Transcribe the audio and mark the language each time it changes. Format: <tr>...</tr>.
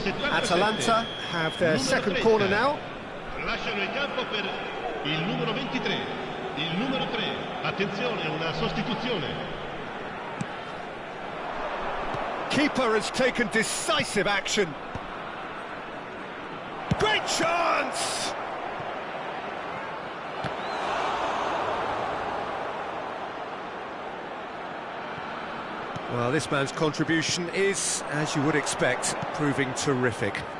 <en>Atalanta have their second corner now.</en> <it>Lasciano il campo per il numero 23. Il numero 3. Attenzione, una sostituzione.</it> <en>Keeper has taken decisive action. Great chance! Well, this man's contribution is, as you would expect, proving terrific.</en>